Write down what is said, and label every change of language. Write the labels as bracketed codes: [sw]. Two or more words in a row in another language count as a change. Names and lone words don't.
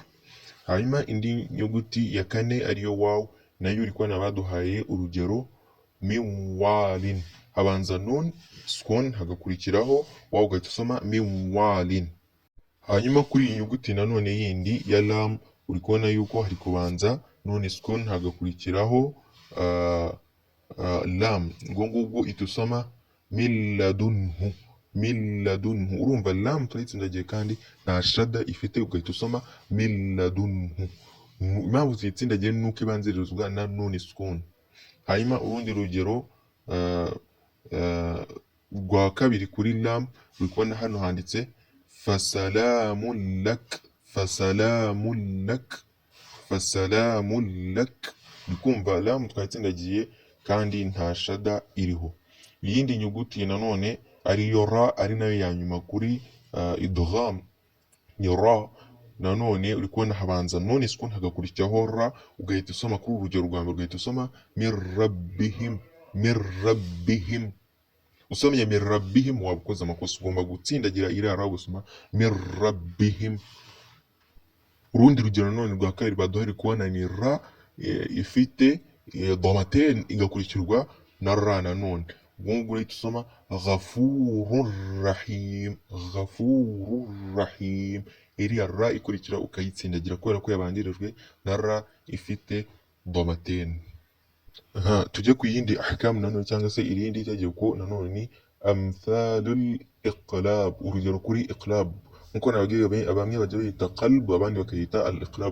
[rw] hanyuma indi nyuguti ya kane ariyo waw, nayo uri kubona baduhaye urugero [ar] مِنْ وَالٍ, [rw] habanza nun sukun hagakurikiraho waw, ugahita usoma [ar] مِنْ وَالٍ. [rw] hanyuma kuri iyi nyuguti nanone yindi ya lam, uri kubona yuko hari kubanza nun sukun hagakurikiraho lam, ubwo ngubwo uhita usoma [ar] مِنْ لَدُنْهُ، مِنْ لَدُنْهُ. [rw] Urumva lam turayitsindagiye kandi nta shada ifite, ugahita usoma [ar] مِنْ لَدُنْهُ. [rw] Impamvu tuyitsindagiye nuko ibanzirizwa na nuni sukun. Hanyuma urundi rugero rwa kabiri kuri lam, uri kubona hano handitse [ar] فَسَلَامٌ لَكَ، فَسَلَامٌ لَكَ، فَسَلَامٌ لَكَ. [rw] Uri kumva lam twayitsindagiye kandi nta shada iriho. Iyindi nyuguti nanone ariyo ra, ari nayo ya nyuma kuri idgham, ni ra. Nanone uri kubona habanza none sukun hagakurikiraho ra, ugahita usoma kuri urugero rwa mbere, ugahita usoma [ar] مِنْ رَبِّهِمْ، مِنْ رَبِّهِمْ. [rw] Usomye [ar] مِنْ رَبِّهِمْ [rw] waba ukoze amakosa, ugomba gutsindagira iriya ra ugasoma [ar] مِنْ رَبِّهِمْ. [rw] Urundi rugero none rwa kabiri baduhari kubona ni ra ifite damaten igakurikirwa na ra nanone. Ubwo ngubwo urahita usoma [ar] غَفُورٌ رَحِيمٌ، غَفُورٌ رَحِيمٌ. [rw] Iriya ra ikurikira ukayitsindagira kubera ko yabanjirijwe na ra ifite damaten. Tujye ku yindi ahkam nanone cyangwa se irindi tegeko nanone ni [ar] أَمْثَالُ الْإِقْلَابِ. [rw] Urugero kuri iqlab, nkuko nababwiye bamwe bajya bayita qalb, abandi bakayita al iqlab.